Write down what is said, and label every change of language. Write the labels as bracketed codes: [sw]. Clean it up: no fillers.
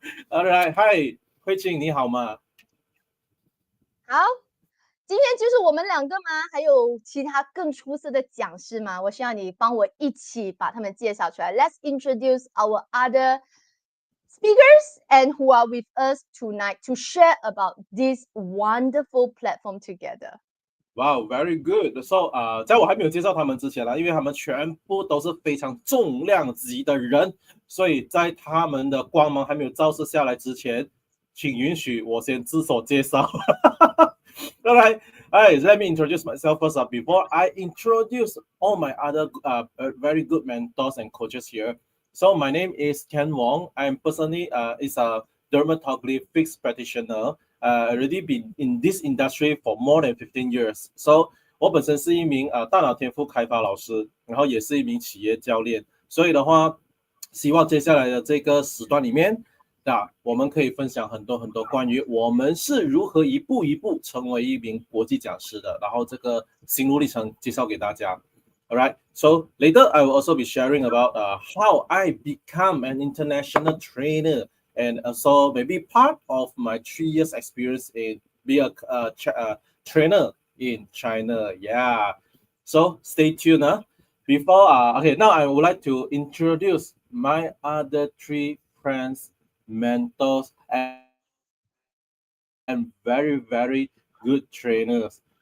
[zh] Alright, hi 慧清，你好吗？好，今天就是我们两个吗？还有其他更出色的讲师吗？我需要你帮我一起把他们介绍出来。 [en] Let's introduce our other speakers and who are with us tonight to share about this wonderful platform together. Wow, very good. [zh] So, 在我还没有介绍他们之前呢，因为他们全部都是非常重量级的人，所以在他们的光芒还没有照射下来之前，请允许我先自我介绍。Alright, [en] All right, let me introduce myself first. Before I introduce all my other very good mentors and coaches here. So my name is Ken Wong. I'm personally is a dermatology practitioner. Already been in this industry for more than 15 years. [zh] So 我本身是一名大脑天赋开发老师，然后也是一名企业教练。所以的话，希望接下来的这个时段里面，我们可以分享很多很多关于我们是如何一步一步成为一名国际讲师的，然后这个心路历程介绍给大家。 [en] All right, so later I will also be sharing about how I become an international trainer and also maybe part of my 3 years experience in be a trainer in China. Yeah, so stay tuned. Before okay, now I would like to introduce my other 3 friends, mentors, and very very good trainers.